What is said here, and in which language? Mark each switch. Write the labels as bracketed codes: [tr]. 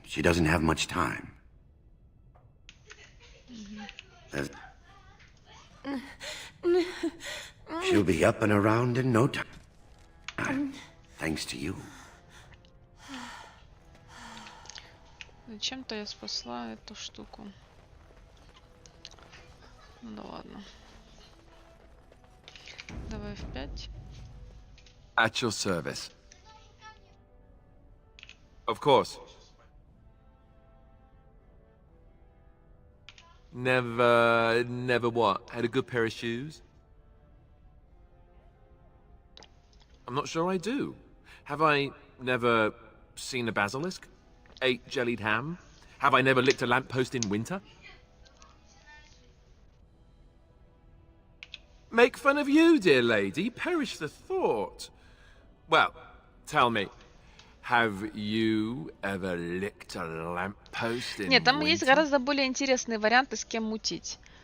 [en] She doesn't have much time. She'll be up and around in no time. Thanks to you. [ru] Зачем-то я спасла эту штуку. Ну да ладно. Давай в 5. [en] At your service. Of course. Never what? Had a good pair of shoes? I'm not sure I do. Have I never seen a basilisk? Ate jellied ham? Have I never licked a lamppost in winter? Make fun of you, dear lady? Perish the thought. Well, tell me, have you ever licked a lamppost in [ru] Нет, там [en] winter? [ru] есть гораздо более интересные варианты, с кем мутить.